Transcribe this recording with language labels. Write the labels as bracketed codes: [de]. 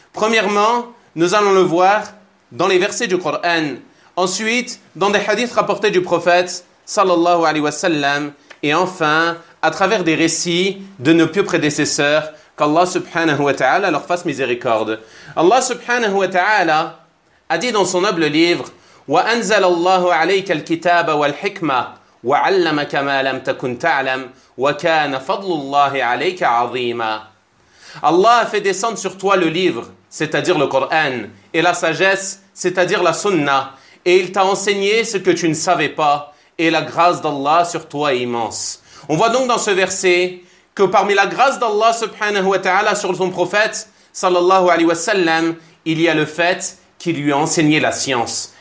[fr] Premièrement, nous allons le voir dans les versets du Coran. Ensuite, dans des hadiths rapportés du prophète, sallallahu alayhi wa sallam. Et enfin, à travers des récits de nos pieux prédécesseurs, qu'Allah subhanahu wa ta'ala leur fasse miséricorde. Allah subhanahu wa ta'ala a dit dans son noble livre, [ar] وَأَنْزَلَ اللَّهُ عَلَيْكَ الْكِتَابَ وَالْحِكْمَةِ وَعَلَّمَكَ مَا لَمْ تَكُنْ تَعْلَمْ وَكَانَ فَضْلُ اللَّهِ عَلَيْكَ عَظِيمًا. [fr] Allah a fait descendre sur toi le livre, c'est-à-dire le Coran, et la sagesse, c'est-à-dire la sunna, et il t'a enseigné ce que tu ne savais pas, et la grâce d'Allah sur toi est immense. On voit donc dans ce verset que parmi la grâce d'Allah subhanahu wa ta'ala sur son prophète, sallallahu alayhi wa sallam, il y a le fait qu'il lui a enseigné la science.